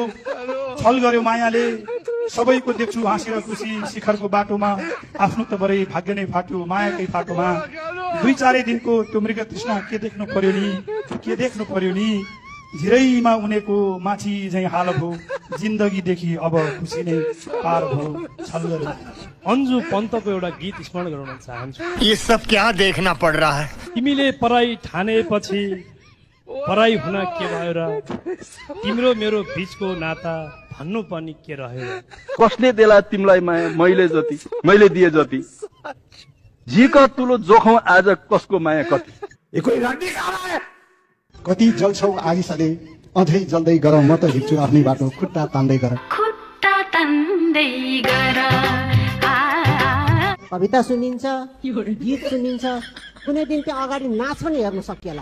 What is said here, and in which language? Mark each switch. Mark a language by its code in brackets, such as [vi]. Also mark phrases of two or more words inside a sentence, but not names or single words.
[ne] छल गर्यो मायाले, सबैको देख्छु हाँसेर खुसी शिखरको बाटोमा, आफ्नो त बरै भाग्य नै फाट्यो मायाकै फाटोमा। 2-4 दिनको त्यो मृग तृष्णा के देख्नु पर्यो नि, झिरैमा उनेको माछी झै हाल भयो, जिन्दगीदेखि अब खुसी नै पार भयो। छल गर्यो। अन्जु पन्तको एउटा गीत स्मरण गराउन चाहन्छु। [hi] ये सब क्या देखना पड़ रहा है? [ne] तिमीले पराई ठानेपछि पराई हुन के भयो र, तिम्रो मेरो बीचको नाता भन्नु पनि के रह्यो र। कसले देला तिमीलाई माया मैले जति, मैले दिए जति, झिक तुलो जोखौं आज कसको माया कति। कति जल्छौ आगी सले अझै जल्दै गर, म त हिँड्छु आफ्नै बाटो खुट्टा तान्दै गर। कविता सुनिन्छ, गीत सुनिन्छ, कुनै दिन त्यो अगाडि नाच पनि हेर्न सकिएला।